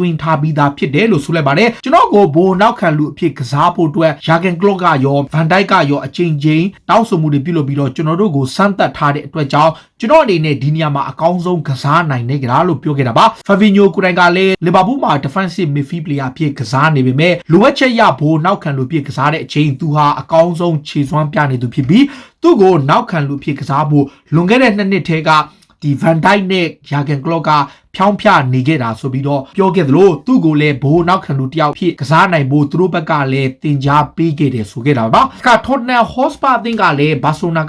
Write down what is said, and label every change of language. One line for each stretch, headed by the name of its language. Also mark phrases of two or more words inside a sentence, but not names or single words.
Burmese: င်းထားပြီးသားဖြစ်တယ်လို့ဆိုလိုက်ပါတယ်ကျွန်တော်ကိုဘိုးနောက်ခံလူအဖြစ်ကစားဖို့အတွက်ယာဂန်ကလော့ကရောဗန်ဒိုက်ကရောအချိန်ချင်းတောင်းဆိုမှုတွေပြုလုပ်ပြီးတော့ကျွန်တော်တို့ကိုစမ်းသပ်ထားတဲ့အတွက်ကြောင့်ကျွန်တော်အနေနဲ့ဒီနေရာမှာအကောင်းဆုံးကစားနိုင်နေကြတာလို့ပြောခဲ့တာပါဖဘီညိုကိုတိုင်ကလည်းလီဗာပူးမှာ
English: defensive midfield player
Burmese: ဖြစ်ကစားနေပေမဲ့လိုအပ်ချက်ရဘိုးနောက်ခံလူဖြစ်ကစားတဲ့အချိန်သူဟာအကောင်းဆုံးခြေစွမ်းပြနေသူဖြစ်ပြီးသူ့ကိုနောက်ခံလူဖြစ်ကစားဖို့လွန်ခဲ့တဲ့2နှစ်ထဲကဒီဗန်ဒိုက်နဲ့ယာဂန်ကလော့က ဖြောင်းဖြနေခဲ့တာဆိုပြီးတော့ပြောခဲ့သလိုသူ့ကိုလည်းဘိုးနောက်ခံလူတယောက်ဖြစ်ကစားနိုင်ဖို့သူတို့ဘက်ကလည်းတင် ကြားပေးခဲ့တယ်ဆိုခဲ့တာပါ။ထော့တနမ်ဟော့စပါအသင်းကလည်းဘာဆိုနာက